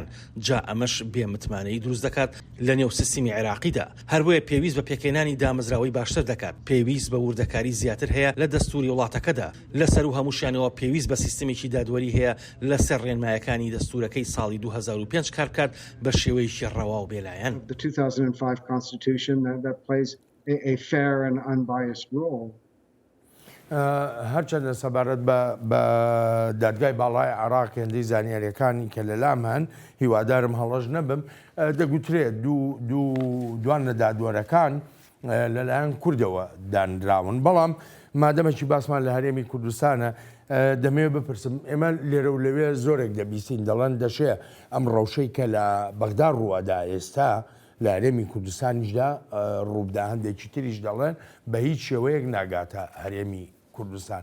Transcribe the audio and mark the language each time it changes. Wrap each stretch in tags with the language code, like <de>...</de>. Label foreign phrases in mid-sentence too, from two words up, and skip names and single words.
<ckb>جا ئەمەش بێمتمانەی دروست دەکات لە نێو سیستمی عێراقیدا. هەروەیە پێویست بە پێکێنانی دامەزراوەی باشتر دەکات. پێویست بە وردەکاری زیاتر هەیە لە دەستوری وڵاتەکەدا. لەسەر و هەمووشیانەوە پێویست بە سیستمێکی دادوەری هەیە لەسەر ڕێنمایەکانی دەستورەکەی ساڵی 2005 کار بکات بە شێوەیەکی ڕەوا و بێلایەن.</ckb> <en>The 2005 Constitution that plays a fair and unbiased role.</en> <ckb>هەرچەندە سەبارەت بە دادگای باڵای عێراق هێندەی زانیاریەکانی کە لەلام هەن هیوادارم هەڵەش نەبم دەگوترێت دوانە دادوەرەکان لەلایەن کوردەوە دانراون. بەڵام مادەمەکی باسمان لە هەرێمی کوردستانە دەمەوێت بپرسم ئێمە لێرە و لەوێ زۆرێک دەبیستین دەڵێن دەشێ ئەم ڕەوشەی کە لە بەغدا ڕووادا ئێستا لە هەرێمی کوردستانیشدا ڕووبدا هەندێکی تریش دەڵێن بە هیچ شێوەیەک ناگاتە هەرێمی کوردستان.</ckb>